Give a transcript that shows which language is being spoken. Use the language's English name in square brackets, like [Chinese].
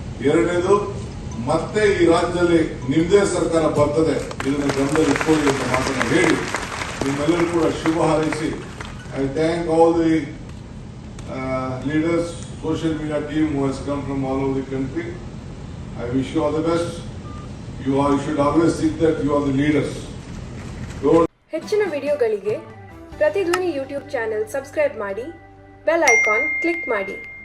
[Kannada] ಎರಡನೇದು, ಮತ್ತೆ ಈ ರಾಜ್ಯದಲ್ಲಿ ನಿಮ್ಮದೇ ಸರ್ಕಾರ ಬರ್ತದೆ, ಇದನ್ನ ಗಮನದಲ್ಲಿ ಇಟ್ಕೊಳ್ಳಿ ಅಂತ ಮಾತನ್ನ ಹೇಳಿ ನಿಮ್ಮೆಲ್ಲರೂ ಕೂಡ ಶುಭ ಹಾರೈಸಿ, [English] I thank all the leaders, social media team who has come from all over the country. I wish you all the best. You should always think that you are the leaders. [Kannada] ಹೆಚ್ಚಿನ ವಿಡಿಯೋಗಳಿಗೆ ಪ್ರತಿಧ್ವನಿ YouTube channel subscribe ಮಾಡಿ, bell icon click ಮಾಡಿ.